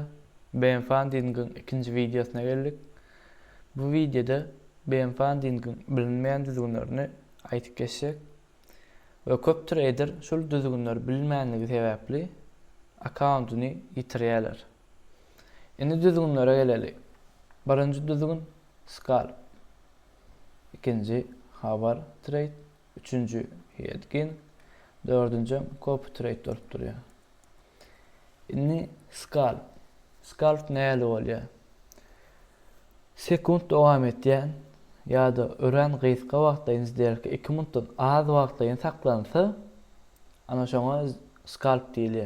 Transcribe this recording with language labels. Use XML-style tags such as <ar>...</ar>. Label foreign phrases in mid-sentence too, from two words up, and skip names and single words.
<tk>BMFAN dingiň ikinji videosuna geldik. Bu videoda BMFAN dingiň bilinmeýän düzgünlerini aýtyp geçsek we köp trader şol düzgünleri bilmänligi sebäpli accountyny ýitirýärler. Indi düzgünlere geleli. Birinji düzgün scalp, ikinji</tk> <en>hour trade,</en> <tk>üçüncü headgin, dördüncü</tk> <en>copy trade</en> <tk>bolup durýar. Indi scalp. Scalp näle bolýar? Sekund dowam etýän ýa-da ören gysga wagtda izlerke 2 minutdan az wagtda saklansa ana şoňa scalp diýilýär.</tk>